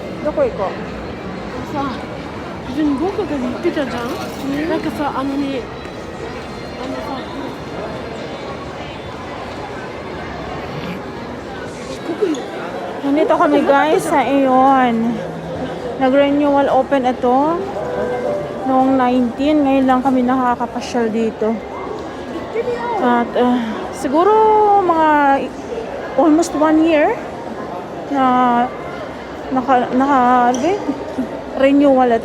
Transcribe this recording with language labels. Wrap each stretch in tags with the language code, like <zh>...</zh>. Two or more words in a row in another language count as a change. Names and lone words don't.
<ja>どこ行こう。さ、別に僕が言ってたじゃん。なんかさ、あのね、さ、</ja> <tl>Nandito kami guys sa Aeon. Nag-renewal open ito noong 19. Ngayon lang kami nakakapasyal dito. At siguro mga</tl> <en>almost 1 year</en> <tl>na renewal ito.</tl>